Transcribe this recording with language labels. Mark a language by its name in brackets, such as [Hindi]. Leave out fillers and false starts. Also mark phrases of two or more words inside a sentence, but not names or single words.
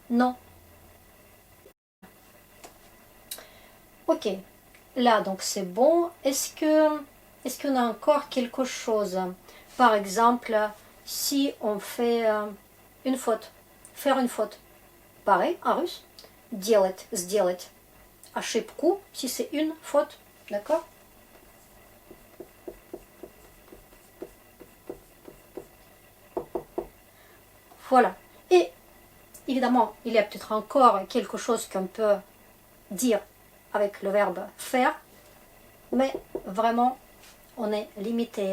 [French] Ok, là donc c'est bon. Est-ce qu'on a encore quelque chose? Par exemple, si on fait une faute, faire une faute. Pareil, en russe, [Russian] делать, сделать. Ошибку, [French] si c'est une faute, d'accord? Voilà. Et évidemment, il y a peut-être encore quelque chose qu'on peut dire avec le verbe faire, mais vraiment, on est limité.